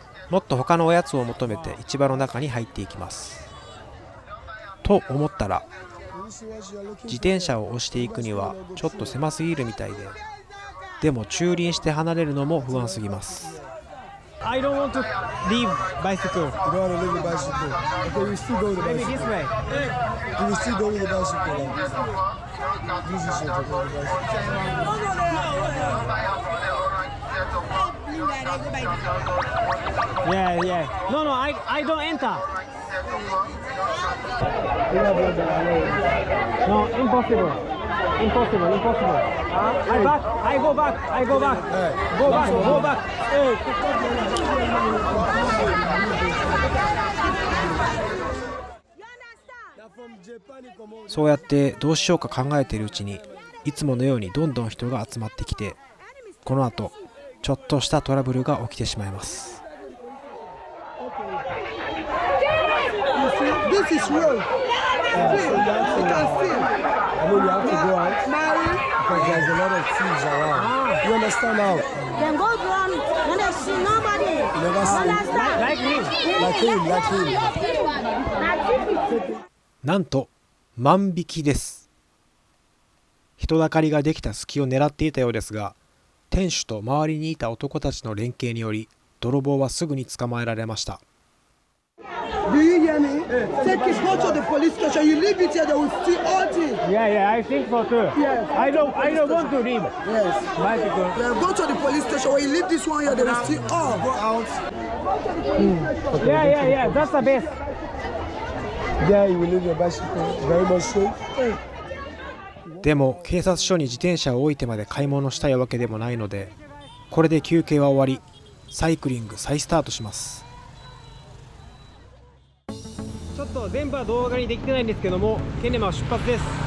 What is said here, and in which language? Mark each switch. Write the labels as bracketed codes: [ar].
[ja] もっと他のおやつを求めて市場の中に入っていきます。と思ったら、自転車を押していくにはちょっと狭すぎるみたいで、でも駐輪して離れるのも不安すぎます。 [en] I don't want to leave bicycle. You don't want to leave the bicycle. Okay, we still go with the Maybe bicycle. this way. You will still go with the bicycle. This is your go with the bicycle. Yeah, yeah. No, no, I don't enter. No, impossible. Impossible, impossible. I go back. Go back. Hey. [ja] そうやってどうしようか考えているうちに、いつものようにどんどん人が集まってきて、この後ちょっとしたトラブルが起きてしまいます。 [en] this road. So you have to, I mean, you have to go out because there's a lot of thieves around. You understand now? Then go down when they see nobody. You never see. Understand? Like him. [ja] なんと万引きです。人だかりができた隙を狙っていたようですが、店主と周りにいた男たちの連携により泥棒はすぐに捕まえられました。 [en] Do you hear me? Take it, go to the police station. You leave it here, they will steal all things. Yeah, I think so too. Yes. I don't want to leave. Yes. Bicycle. Yeah, go to the police station. When you leave this one here, they will steal all. Go out. Yeah, that's the best. There you will leave your bicycle. Very much safe. [ja] でも警察署に自転車を置いてまで買い物したいわけでもないので、これで休憩は終わり、サイクリング再スタートします。ちょっと全部は動画にできてないんですけども、ケネマは出発です。